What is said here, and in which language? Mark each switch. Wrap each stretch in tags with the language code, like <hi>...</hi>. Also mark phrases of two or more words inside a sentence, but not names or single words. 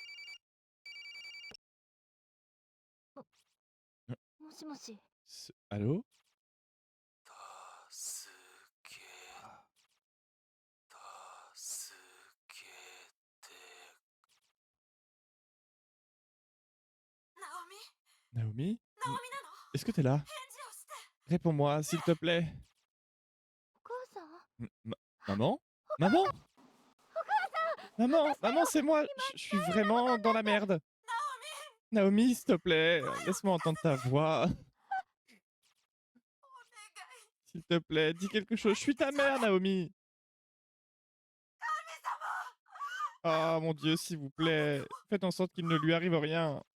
<ja>もしもし。</ja> <fr>Allô?</fr> <ja>助け助けて。</ja> <fr>Naomi? Naomi Est-ce que t'es là? Réponds-moi, s'il te plaît.</fr> <ja>お母さん</ja> <fr>Maman? Maman? Maman, maman, c'est moi. Je suis vraiment dans la merde. Naomi, s'il te plaît, laisse-moi entendre ta voix. S'il te plaît, dis quelque chose. Je suis ta mère, Naomi. Oh mon Dieu, s'il vous plaît, faites en sorte qu'il ne lui arrive rien.</fr>